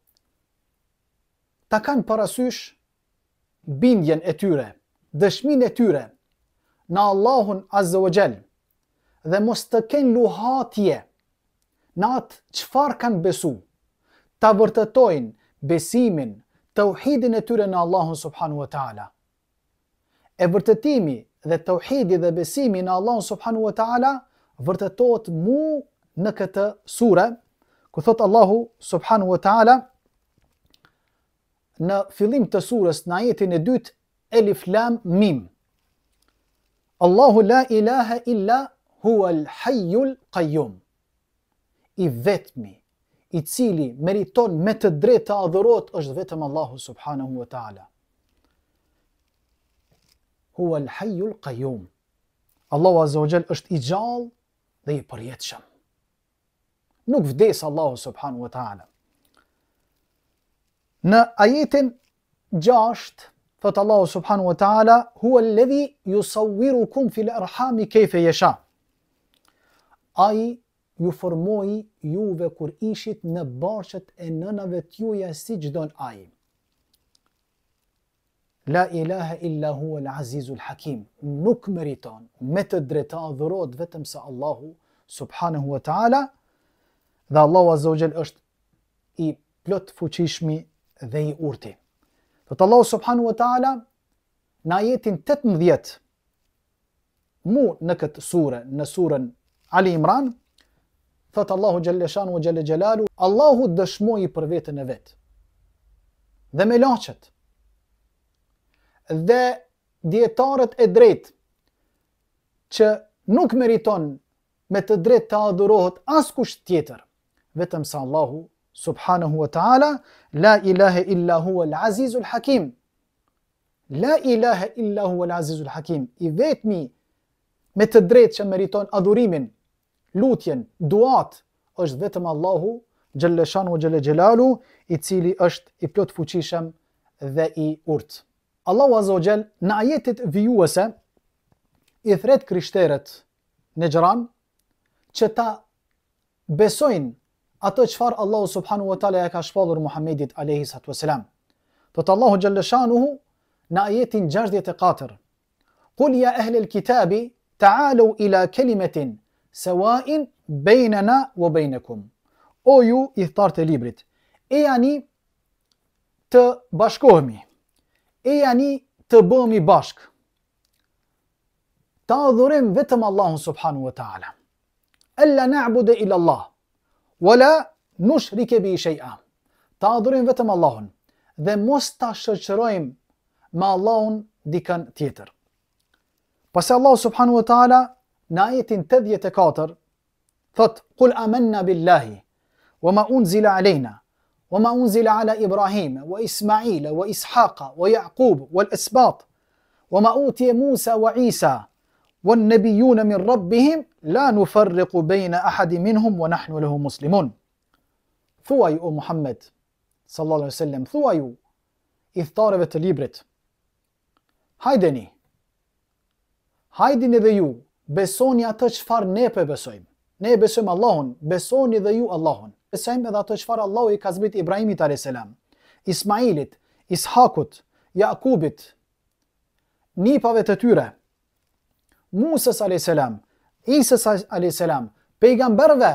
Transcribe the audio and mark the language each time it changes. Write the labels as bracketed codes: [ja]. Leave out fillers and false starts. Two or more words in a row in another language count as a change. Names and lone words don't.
[sq] ta kanë parasysh bindjen e tyre, dëshminë e tyre në Allahun [ar] عز وجل [sq] dhe mos të kenë luhatje në atë çfarë kanë besu, ta vërtetojnë besimin, tauhidin e tyre në Allahun [ar] سبحانه وتعالى. [sq] E vërtetimi dhe tauhidi dhe besimi në Allahun [ar] سبحانه وتعالى [sq] vërtetohet mu në këtë sure, ku thot Allahu [ar] سبحانه وتعالى [sq] në fillim të surës në ajetin e 2, [ar] ألف لام ميم. الله لا إله إلا هو الحي القيوم. [sq] I vetmi, i cili meriton me të drejtë të adhurohet është vetëm Allahu [ar] سبحانه وتعالى. هو الحي القيوم. [sq] Allahu [ar] عز وجل [sq] është i gjallë dhe i përjetshëm. Nuk vdes Allahu [ar] سبحانه وتعالى. [sq] Në ajetin 6 thot Allahu [ar] سبحانه وتعالى هو الذي يصوركم في الأرحام كيف يشاء. [sq] Ai ju formoi juve kur ishit në barqet e nënave t'juja si çdon ai. [ar] لا إله إلا هو العزيز الحكيم. [sq] Nuk meriton me të drejtë adhurohet vetëm se Allahu [ar] سبحانه وتعالى, [sq] dhe Allahu [ar] عز وجل [sq] është i plot fuqishmi dhe i urti. Thot Allahu [ar] سبحانه وتعالى [sq] në ajetin 18 mu në këtë sure, në surën Ali Imran, thot Allahu [ar] جل شأنه وجل جلاله, [sq] Allahu dëshmoi për vetën e vet dhe me laqet dhe dietarët e drejt që nuk meriton me të drejtë të adhurohet askush tjetër vetëm sa Allahu [ar] سبحانه وتعالى. لا إله إلا هو العزيز الحكيم لا إله إلا هو العزيز الحكيم. [sq] I vetmi me të drejtë që meriton adhurimin, lutjen, duat është vetëm Allahu [ar] جل شأنه جل جلاله, [sq] i cili është i plot fuqishëm dhe i urt. Allahu [ar] عز وجل [sq] në ajetet vijuese i thret krishterët në Najran që ta besojnë ato çfarë Allahu [ar] سبحانه وتعالى [sq] ja ka shpallur Muhammedit [ar] عليه الصلاة والسلام. [sq] Thot Allahu [ar] جل شأنه [sq] në ajetin 64: [ar] قل يا أهل الكتاب تعالوا إلى كلمة سواء بيننا وبينكم. [sq] O ju i thtarët e librit, e jani të bashkohemi, e jani të bëhemi bashk, ta adhurojmë vetëm Allahun [ar] سبحانه وتعالى. ألا نعبد إلا الله ولا نشرك به شيئا. [sq] Ta adhurojmë vetëm Allahun dhe mos ta shoqërojmë me Allahun dikën tjetër. Pasi Allahu [ar] سبحانه وتعالى [sq] në ajetin 84 thot: [ar] قل آمنا بالله وما أنزل علينا وما أنزل على إبراهيم وإسماعيل وإسحاق ويعقوب والأسباط وما أوتي موسى وعيسى والنبيون من ربهم لا نفرق بين أحد منهم ونحن له مسلمون. [sq] Thuaj o Muhammed [ar] صلى الله عليه وسلم, [sq] thuaju i thtarëve të librit, hajdeni dhe ju besoni atë çfarë ne po besojmë. Ne e besojmë Allahun, besoni dhe ju Allahun. Besojmë edhe ato çfarë Allahu i ka zbritur Ibrahimit a.s., Ismailit, Ishakut, Jakubit, nipave të tyre, Musës a.s., Isës a.s., pejgamberve.